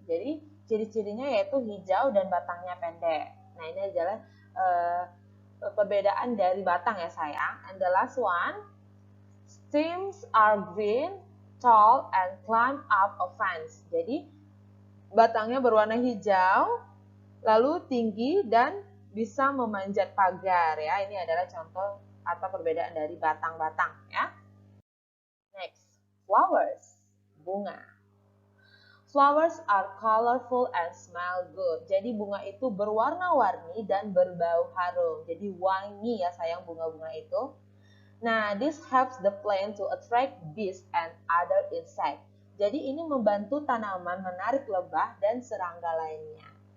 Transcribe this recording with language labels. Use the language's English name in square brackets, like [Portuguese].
[Indonesian] Jadi ciri-cirinya yaitu hijau dan batangnya pendek. Nah, ini adalah perbedaan dari batang ya sayang. [English] And the last one, stems are green, tall, and climb up a fence. [Indonesian] Jadi batangnya berwarna hijau, lalu tinggi dan bisa memanjat pagar ya. Ini adalah contoh atau perbedaan dari batang-batang ya. [English] Next, flowers, bunga. Flowers are colorful and smell good. [Indonesian] Jadi bunga itu berwarna-warni dan berbau harum. Jadi wangi ya sayang bunga-bunga itu. Nah, [English] this helps the plant to attract bees and other insects. [Indonesian] Jadi ini membantu tanaman menarik lebah dan serangga lainnya.